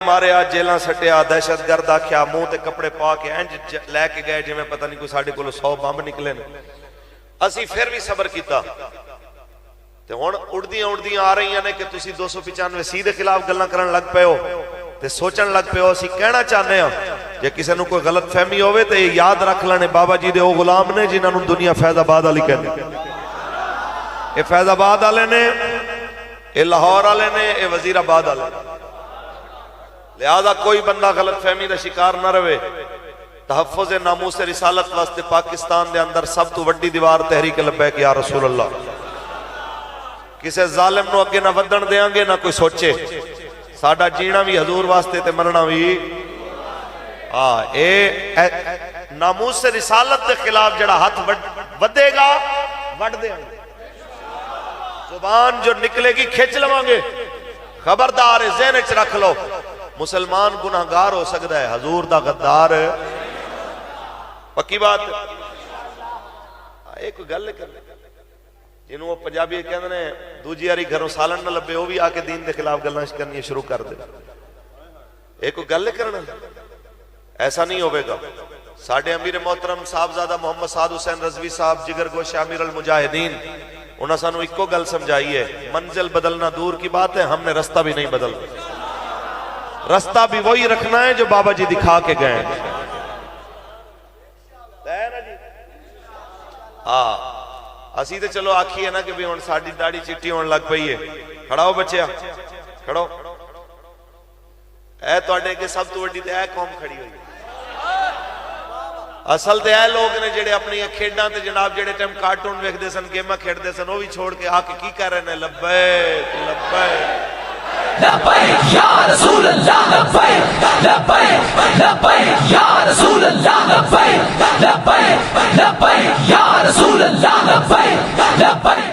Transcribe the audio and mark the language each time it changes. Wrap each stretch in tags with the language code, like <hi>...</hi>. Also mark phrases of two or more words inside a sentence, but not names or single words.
<pa>مارے جیلاں سٹیا دہشت گرد آکھیا منہ تے کپڑے پا کے انج لے کے گئے جی میں پتہ نہیں کوئی ساڑھے کو 100 بمب نکلے نے اسی پھر بھی صبر کیتا تے ہن اڑدیاں آ رہی ہیں کہ تسی 295 سی دے خلاف گلاں کرن لگ پئے ہو تے سوچن لگ پئے ہو اسی کہنا چاہنے ہاں جے کسے نوں کوئی غلط فہمی ہوئے تے یاد رکھ لینے بابا جی دے او غلام نے جنہاں نوں دنیا فیض آباد والی کہندی اے فیض آباد والے نے اے لاہور والے نے اے وزیر آباد والے لہذا کوئی بندہ غلط فہمی دا شکار نہ رہے تحفظ ناموس رسالت واسطے پاکستان دے اندر سب تو وڈی دیوار تحریک لبیک</pa> <ar>یا رسول اللہ</ar> <pa>کسے ظالم نو اگے نہ ودن دیاں گے نہ کوئی سوچے ساڈا جینا بھی حضور واسطے تے مرنا بھی اے ناموس رسالت دے خلاف جڑا ہاتھ ودے گا وڈ دیاں گے زبان جو نکلے گی کھچ لواں گے خبردار ذہن وچ رکھ لو مسلمان گناہگار ہو سکتا ہے حضور دا غدار پکی بات ایک گل کر جنہوں وہ پنجابی کہندے نے دوجی یاری گھروں سالن نہ لبے وہ بھی آ کے دین دے خلاف گلاں کرنی شروع کر دے ایک گل کرنا ایسا نہیں ہوئے گا ساڑھے امیر محترم صاحبزادہ محمد سعد حسین رضوی صاحب جگر گوش امیر المجاہدین انہاں سانو ایک گل سمجھائی ہے</pa> <ur>منزل بدلنا دور کی بات ہے ہم نے رستہ بھی نہیں بدل رستہ بھی وہی رکھنا ہے جو بابا جی دکھا کے گئے</ur> <pa>اسی تے چلو آکھی ہے نا کہ بھی ہن ساڈی داڑھی چٹی ہون لگ پئی ہے کھڑاؤ بچیا کھڑو اے تواڈے کے سب تو وڈی تے اے قوم کھڑی ہوئی اصل تے اے لوگ نے جڑے اپنی کھیڈاں تے جناب جڑے ٹائم کارٹون ویکھدے سن گیماں کھیڈدے سن وہ بھی چھوڑ کے آ کے کی کہہ رہے نے</pa> <ar>لبیک لبیک لبیک یا رسول اللہ لبیک لبیک لبیک یا رسول اللہ لبیک لبیک لبیک یا رسول اللہ لبیک لبیک</ar>